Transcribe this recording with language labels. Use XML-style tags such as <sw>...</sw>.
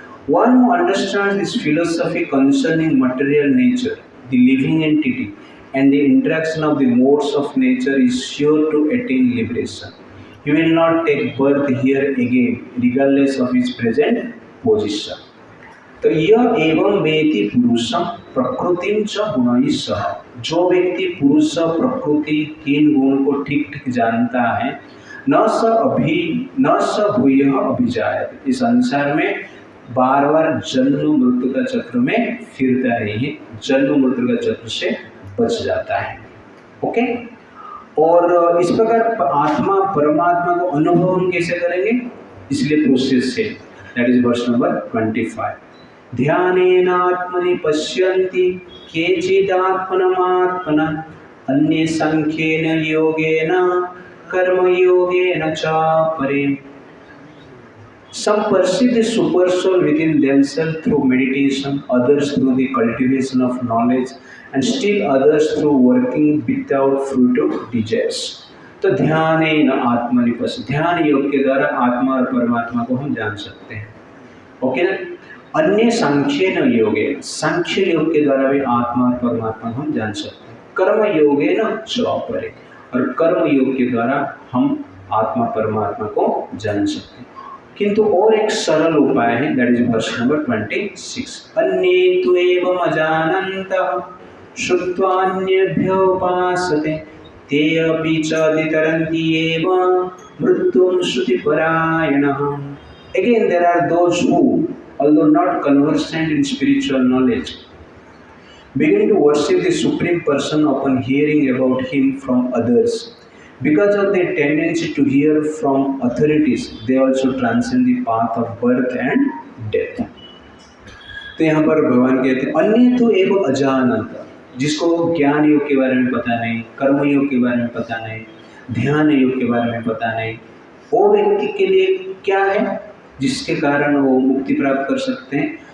<en>One who understands this philosophy concerning material nature, the living entity, and the interaction of the modes of nature is sure to attain liberation. He will not take birth here again, regardless of his present position.</en> <hi>तो यह</hi> <sa>एवं वेति पुरुषम प्रकृतिं च गुणैः सह,</sa> <hi>जो व्यक्ति पुरुष प्रकृति तीन गुण को ठीक ठीक जानता है,</hi> <sa>न स भूयः अभिजायते,</sa> <hi>इस संसार में बार बार जन्म मृत्यु का चक्र में फिरता नहीं है, जन्म मृत्यु का चक्र से बच जाता है। ओके, और इस प्रकार आत्मा परमात्मा को अनुभव हम कैसे करेंगे, इसलिए प्रोसेस है,</hi> <en>That is verse number 25।</en> <sa>ध्यानेन आत्मनि पश्यन्ति केचिदात्मनमात्मना अन्ये सांख्येन योगेन कर्मयोगेन च परे।</sa> <en>Some perceive the super soul within themselves through meditation, others through the cultivation of knowledge, and still others through working without fruitive desires.</en> <hi>तो</hi> <sa>ध्यान आत्मनि पश्यन्ति,</sa> <hi>ध्यान योग के द्वारा आत्मा और परमात्मा को हम जान सकते हैं। ओके ना।</hi> <sa>अन्य सांख्येन योगे,</sa> <hi>सांख्य योग के द्वारा भी आत्मा और परमात्मा को हम जान सकते हैं।</hi> <sa>कर्म योगेन च परे,</sa> <hi>और कर्म योग के द्वारा हम आत्मा परमात्मा को जान सकते हैं। किंतु और एक सरल उपाय है,</hi> <en>That is verse number 26।</en> <sa>अन्ये तु एवम् अजानन्तः श्रुत्वान्येभ्यो उपासते ते अपि च तितरन्ति एव मृत्युं श्रुतिपरायणः।</sa> <en>Again, there are those who, although not conversant in spiritual knowledge, begin to worship the Supreme Person upon hearing about Him from others. Because of their tendency to hear from authorities, they also transcend the path of birth and death.</en> <hi>तो यहाँ पर भगवान कहते हैं</hi> <sa>अन्य तो एवं अजानंत,</sa> <hi>जिसको ज्ञान योग के बारे में पता नहीं, कर्म योग के बारे में पता नहीं, ध्यान योग के बारे में पता नहीं, वो व्यक्ति के लिए क्या है जिसके कारण वो मुक्ति प्राप्त कर सकते हैं।</hi>